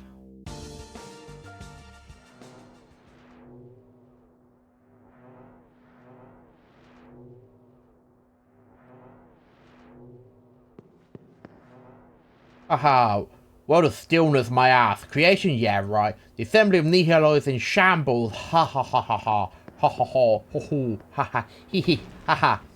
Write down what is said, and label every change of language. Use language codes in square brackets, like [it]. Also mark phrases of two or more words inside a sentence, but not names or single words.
[en] Aha. What a stillness, my ass. Creation? Yeah, right. The assembly of Nihilo is in shambles. Ha ha ha ha ha. Ha ha ha. Ho ho. Ha ha. Hee hee. Ha ha.